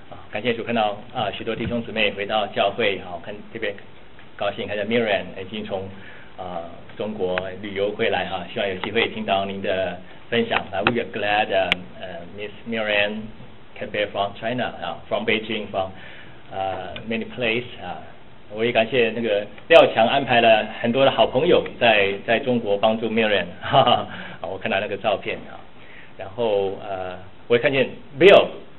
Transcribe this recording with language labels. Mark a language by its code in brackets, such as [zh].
[zh] 感谢主，看到许多弟兄姊妹回到教会，看特别高兴看到 Miriam 已经从中国旅游回来哈，希望有机会听到您的分享。 [en] We are glad Miss Miriam came back from China, from Beijing, from many places. [zh] 我也感谢那个廖强安排了很多的好朋友在中国帮助 Miriam， 我看到那个照片啊，然后我也看见 Bill。